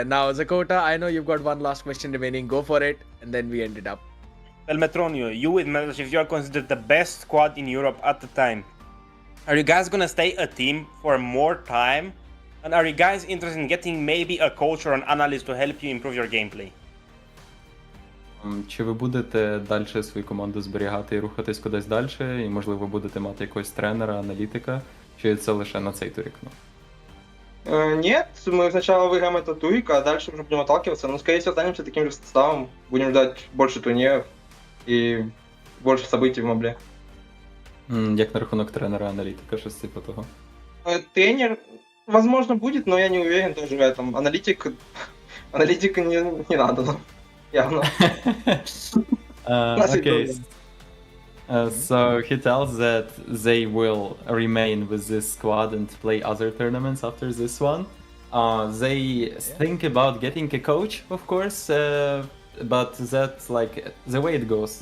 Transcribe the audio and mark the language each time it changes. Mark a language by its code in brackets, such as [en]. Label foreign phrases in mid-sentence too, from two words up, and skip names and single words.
[en] Now, Zakota, I know you've got one last question remaining. Go for it, and then we end it up. Pelmetronio, you with MetaShift, you are considered the best squad in Europe at the time. Are you guys gonna stay a team for more time? And are you guys interested in getting maybe a coach or an analyst to help you improve your gameplay? [uk] Чи ви будете далі свою команду зберігати і рухатись кудись далі, і можливо будете мати якогось тренера, аналітика, чи це лише на цей турік? [ru] Нет, мы сначала выиграем этот турик, а дальше уже будем отталкиваться. Но, скорее всего, останемся таким же составом. Будем ждать больше турниров и больше событий в мобле. [uk] Як на рахунок тренера, аналітика, щось типу того? [ru] Тренер, возможно, будет, но я не уверен тоже в этом. Аналитика не надо нам, явно. [en] Okay. So he tells that they will remain with this squad and play other tournaments after this one. They think about getting a coach, of course, but that's like the way it goes.